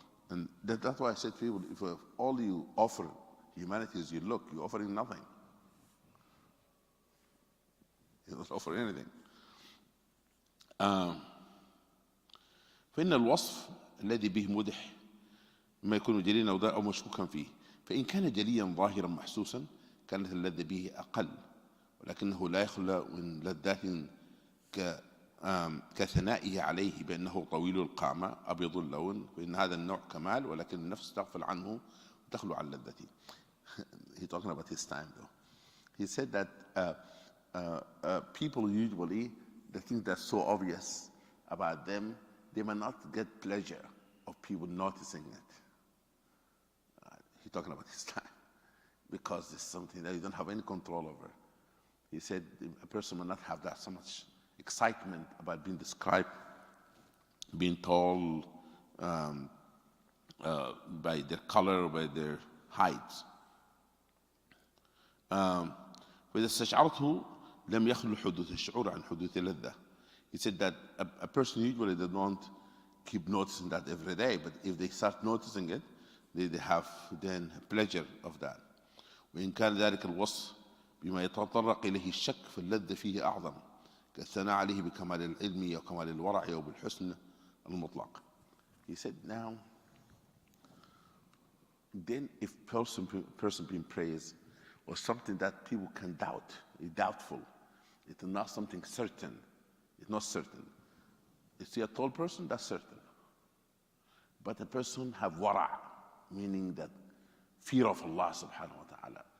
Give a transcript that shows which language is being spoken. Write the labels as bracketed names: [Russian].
[English] And that's why I said to people, if all you offer humanity is your look, you're offering nothing. You don't offer anything. [Arabic] فإن الوصف الذي به مدح ما يكون جليا أو مشكوكا فيه فإن كان جليا ظاهرا محسوسا كانت اللذة به أقل ولكنه لا يخلى من لذات كثنائه عليه بأنه طويل القامة أبيض اللون وإن هذا النوع كمال ولكن النفس تغفل عنه وتخلو عن لذته. [English] He's talking about his time though. He said that people usually, the things that's so obvious about them, they might not get pleasure of people noticing it. He's talking about his time because it's something that you don't have any control over. He said a person will not have that so much excitement about being described, being told by their color, by their height. [Arabic] وإذا استشعرته لم يخلو حدوث الشعور عن حدوث اللذة. [English] He said that a person usually they don't keep noticing that every day, but if they start noticing it, they have then pleasure of that. [Arabic] وإن كان ذلك الوصف بما يتطرق إليه الشك فاللذة فيه أعظم كالثناء عليه بكمال العلم وكمال الورع وبالحسن المطلق. [English] He said, now, then if person being praised or something that people can doubt, is doubtful, it's not something certain, it's not certain. You see a tall person, that's certain. But a person have wara', meaning that fear of Allah subhanahu wa ta'ala.